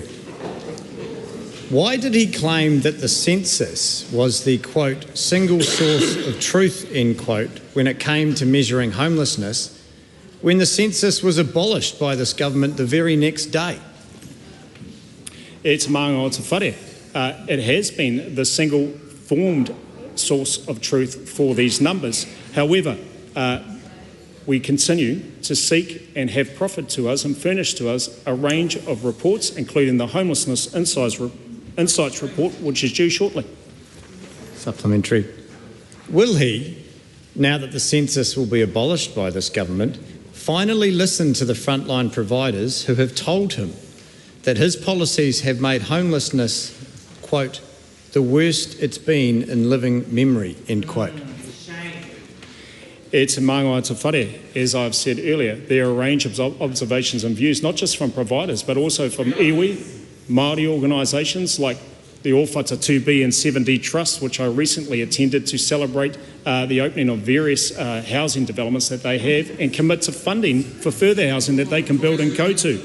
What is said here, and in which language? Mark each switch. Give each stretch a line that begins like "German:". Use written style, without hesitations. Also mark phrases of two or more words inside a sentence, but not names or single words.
English: Why did he claim that the census was the, quote, single source of truth, end quote, when it came to measuring homelessness, when the census was abolished by this government the very next day?
Māori: It's mānga o te whare.
English: It has been the single formed source of truth for these numbers. However, we continue to seek and have proffered to us and furnished to us a range of reports, including the Homelessness Insights report, which is due shortly. Supplementary. Will he, now that the census will be abolished by this government, finally listen to the frontline providers who have told him that his policies have made homelessness, quote, the worst it's been in living memory, end quote?
Māori: It's mānga o te whare,
English: as I've said earlier. There are a range of observations and views, not just from providers, but also from iwi, Māori organisations like the Ōwhata 2B and 7D Trust, which I recently attended to celebrate the opening of various housing developments that they have and commit to funding for further housing that they can build and go to.